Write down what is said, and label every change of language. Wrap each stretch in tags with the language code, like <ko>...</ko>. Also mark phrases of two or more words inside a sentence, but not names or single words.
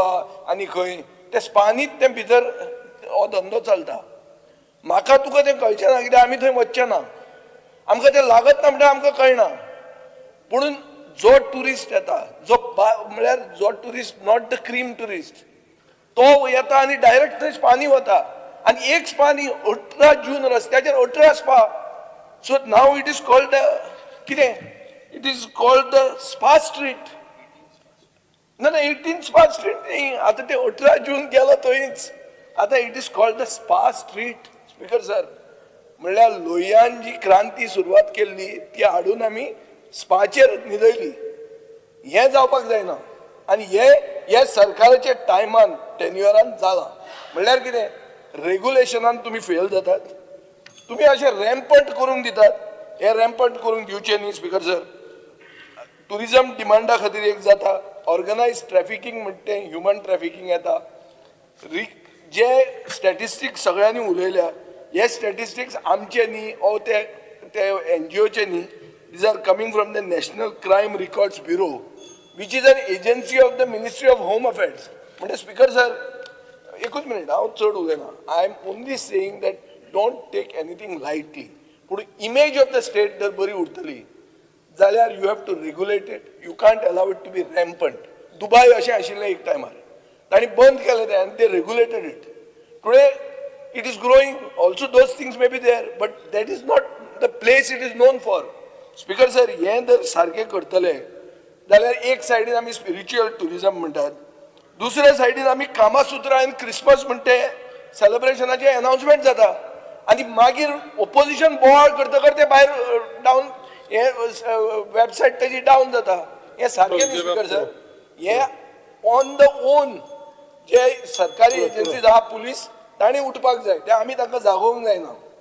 <kok>आनी खंय त्या स्पानीच ते भितर हो धंदो चलता म्हाका तुका तें कळचें ना कित्याक आमी थंय वचचे ना आमकां तें लागत ना म्हणल्यार आमकां कळना पूण जो टुरिस्ट येता जो म्हळ्यार जो टुरिस्ट</kok> <en>not the cream tourist</en> <kok>तो येता आनी डायरेक्ट थंय स्पानी वता आनी एक स्पानी 18 जून रस्त्याचेर 18 स्पा सो नाव</kok> <en>it is called</en> <kok>कितें</kok> <en>it is called the spa street</en> <kok>ना ना 18 स्पा स्ट्रीट नाही आता ते 18 जून गेलो थंयच आता</kok> <en>it is called the spa street speaker sir</en> <kok>म्हणल्यार लोह्यान जी क्रांती सुरवात केल्ली ती हाडून आमी स्पाचेर न्हिदयली हें जावपाक जायना आनी हे सरकाराच्या टायमान टेन्युअरान जाला म्हणल्यार कितें रेग्युलेशनान तुमी फेल जातात तुमी अशें रॅम्पंट करून दितात हे रॅम्पंट करून दिवचे न्ही स्पीकर</kok> <en>sir tourism</en> <kok>डिमांडा खातीर एक जाता</kok> <en>organised trafficking</en> <kok>म्हणटा तें</kok> <en>human trafficking</en> <kok>येता जे स्टॅटिस्टिक्स सगळ्यांनी उलयल्या हे स्टॅटिस्टिक्स आमचे न्ही ओ ते NGOचे न्ही</kok> <en>these are coming from the National Crime Records Bureau which is an agency of the Ministry of Home अफेअर्स म्हणजे speaker sir</en> <kok>एकूच मिनिट हांव चड उलयना</kok> <en>I am only saying that don't take anything lightly पूण image of the state</en> <kok>जर बरी उरतली जाल्यार</kok> <en>you have to regulate it you can't allow it to be rampant</en> <kok>दुबय अशें आशिल्लें एक टायमार तांणी बंद केलें तें आनी ते</kok> <en>regulated it today it is growing also those things may be there but that is not the place it is known for speaker sir</en> <kok>हें जर सारकें करतले जाल्यार एक सायडीन आमी</kok> <en>spiritual tourism</en> <kok>म्हणटात दुसऱ्या सायडीन आमी कामासुत्रा आनी क्रिसमस म्हणटा ते सेलिब्रेशनाचे अनाउन्समेंट जाता आनी मागीर ओपोजिशन बोवाळ करता करता भायर डावन हे वेबसायट तेजी डावन जाता हे सारकें न्ही स्पीकर सर हे</kok> <en>on the own</en> <kok>जे सरकारी एजन्सीज आहा पुलीस तांणी उठपाक जाय ते आमी तांकां जागोवंक जायना</kok>